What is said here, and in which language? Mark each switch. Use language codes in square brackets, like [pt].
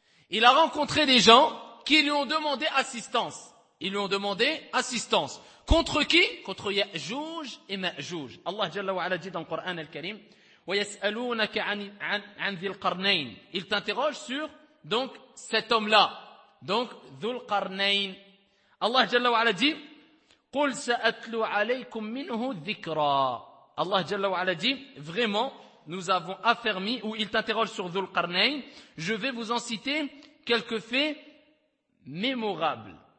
[fr] Il a rencontré des gens qui lui ont demandé assistance. Ils lui ont demandé assistance. Contre qui? Contre Ya'juj et Ma'juj. Allah Jalla wa Ala dit dans le Coran al-Karim, [ar] وَيَسْأَلُونَكَ عَنْ ذِي الْقَرْنَيْنِ. [fr] Il t'interroge sur, donc, cet homme-là. Donc, ذُو الْقَرْنَيْنِ. Allah Jalla wa Ala dit, [ar] قُلْ سَأَتْلُوا عَلَيْكُمْ مِنْهُ ذِكْرًا. [fr] Allah Jalla wa Ala dit, vraiment, nous avons affermi, ou il t'interroge sur ذُو الْقَرْنَيْنِ. Je vais vous en citer quelques faits mémorable.